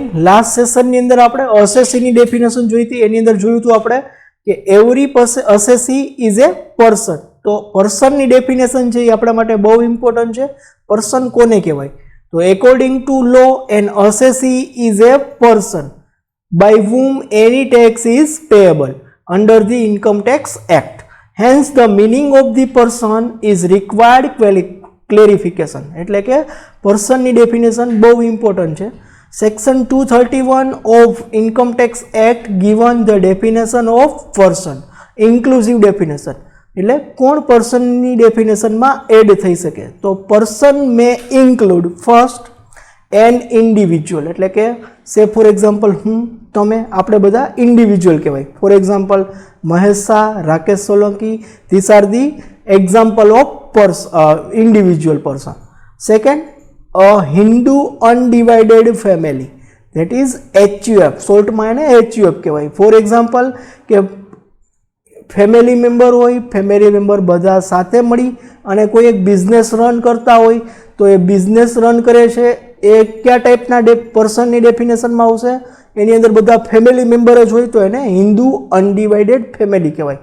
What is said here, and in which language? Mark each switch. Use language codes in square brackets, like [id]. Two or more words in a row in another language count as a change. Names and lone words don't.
[gu] લાસ્ટ સેશનની અંદર આપણે અસેસીની ડેફિનેશન જોઈ હતી. એની અંદર જોયું હતું આપણે કે [en] every assessee is a person. [gu] તો પર્સનની ડેફિનેશન છે એ આપણા માટે બહુ ઇમ્પોર્ટન્ટ છે. [en] પર્સન [gu] કોને કહેવાય? તો [en] according to law an assessee is a person by whom any tax is payable under the income tax act. Hence the meaning of the person is required clarification. [gu] એટલે કે પર્સનની ડેફિનેશન બહુ ઇમ્પોર્ટન્ટ છે. [en] Section 231 of Income Tax Act given the definition of person, inclusive definition. [gu] એટલે કોણ પર્સનની ડેફિનેશનમાં એડ થઈ શકે? [en] તો person may include first an individual. [gu] એટલે કે [en] say for example [gu] હું, તમે, આપણે બધા ઇન્ડિવિજ્યુઅલ કહેવાય. [en] for example મહેશ શાહ, રાકેશ સોલંકી, these are the example of individual person. સેકન્ડ, a Hindu undivided family, that is HUF. [gu] શોર્ટમાં એને HUF કહેવાય. [en] for example [gu] કે [en] family member [gu] હોય, [en] family member [gu] બધા સાથે મળી અને કોઈ એક [en] business run [gu] કરતા હોય, તો એ [en] business run [gu] કરે છે એ કયા ટાઈપના પર્સનની ડેફિનેશનમાં આવશે? એની અંદર બધા [en] family member [gu] જ હોય તો એને [en] Hindu undivided family [gu] કહેવાય.